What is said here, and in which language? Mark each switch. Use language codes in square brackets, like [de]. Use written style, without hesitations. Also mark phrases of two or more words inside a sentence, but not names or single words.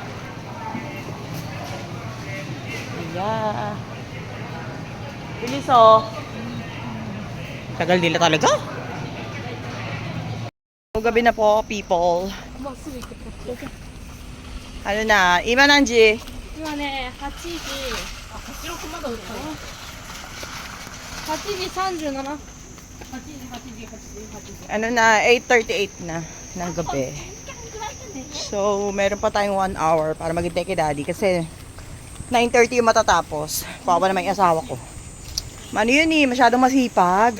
[tl] Yeah. Bilis Tagal nila talaga. So, gabi na po, people. Ano na? [ja] 今何時? 今ね, 8時。あ、こっちのまだ売ってる。8時37。 [tl] Ano na? 8:38 na ng gabi. So, meron pa tayong 1 hour para maghintay kay Daddy kasi 9:30 yung matatapos. Kawawa naman yung asawa ko. Ano yun masyadong masipag.